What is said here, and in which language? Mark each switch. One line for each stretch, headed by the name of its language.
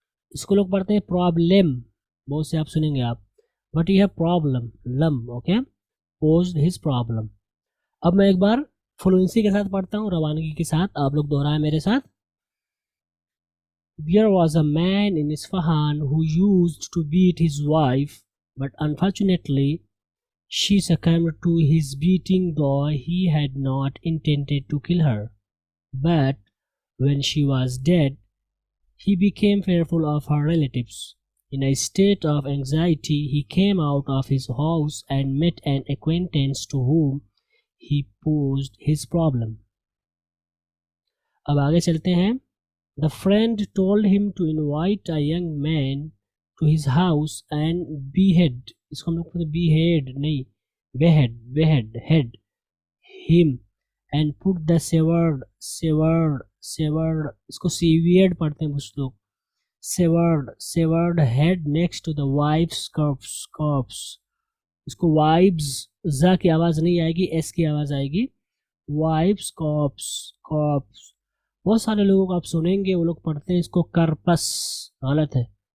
Urdu: اس کو لوگ پڑھتے ہیں problem، بہت سے آپ سنیں گے آپ، بٹ یہ ہے problem لم اوکے.
English: posed his problem.
Urdu: اب میں ایک بار فلوئنسی کے ساتھ پڑھتا ہوں، روانگی کے ساتھ، آپ لوگ دوہرائیں میرے ساتھ.
English: There was a man in Isfahan who used to beat his wife, but unfortunately she succumbed to his beating though he had not intended to kill her. But when she was dead, he became fearful of her relatives. In a state of anxiety, he came out of his house and met an acquaintance to whom he posed his problem.
Urdu: اب آگے چلتے ہیں.
English: The friend told him to invite a young man to his house and behead.
Urdu: اس کو ہم لوگ
English: behead
Urdu: نہیں
English: behead him and put the severed
Urdu: اس کو
English: severed
Urdu: پڑھتے ہیں کچھ لوگ،
English: severed head next to the wife's corpse.
Urdu: اس کو wives زا کی آواز نہیں آئے گی، ایس کی آواز آئے گی.
English: wife's corpse.
Urdu: بہت سارے لوگوں کو آپ سنیں گے وہ لوگ پڑھتے ہیں اس کو کرپس، غلط ہے.